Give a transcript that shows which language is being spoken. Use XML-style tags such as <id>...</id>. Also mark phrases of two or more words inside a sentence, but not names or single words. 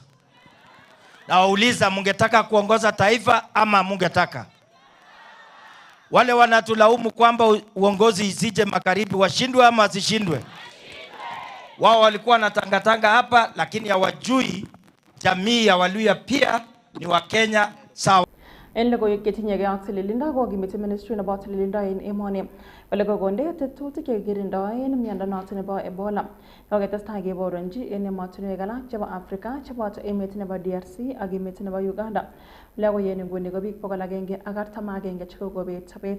<sw>Nawauliza, mungetaka kuongoza taifa ama mungetaka? Wale wanatulaumu kwamba uongozi isije magharibi, washindwe ama wasishindwe? Wao walikuwa wanatangatanga hapa, lakini hawajui jamii ya Waluhya pia ni Wakenya sawa.</sw> <kln>En logoiwek chetinye ak tililindo kokimiti ministry nebo tililindo en emoni kole kokonde tetutik chekikirindoen miondo noton nebo Ebola. Koketestai keboronji en emotinwek alak chebo Afrika cheboto emet nebo DRC ak emet nebo Uganda. Ole koyen nguni ko biik 141 chekokobet sobet.</kln>